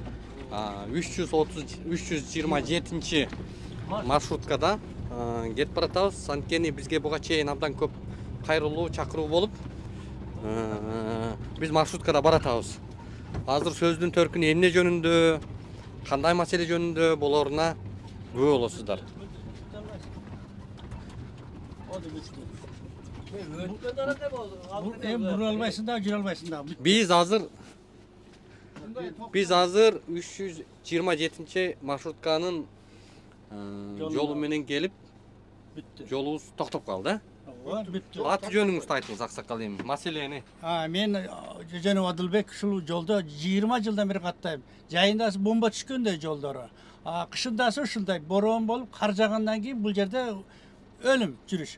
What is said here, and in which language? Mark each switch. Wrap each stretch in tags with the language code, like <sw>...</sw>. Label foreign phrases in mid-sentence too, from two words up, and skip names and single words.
<ky>327 маршруткада кетип баратабыз. Анткени бизге буга чейин абдан көп кайрылуу чакыруу болуп, биз маршруткада баратабыз. Азыр сөздүн төркүнү эмне жөнүндө, кандай маселе жөнүндө болоруна күбө болосуздар. Bura albaysın da, jür albaysın da. Biz hazır 327 marşrutkанын жолу менен келип, жолубуз токтоп калды. Аты жөнүңүздү айтыңыз, аксакал эми, маселени. Men Жөнөп Адылбек ушул жолдо 20 жылдан бери каттайм. Жайындасы бомба түшкөндөй жолдору. Кышындасы ушундай борон болуп, кар жагандан кийин бул жерде өлүм жүрүш.</ky>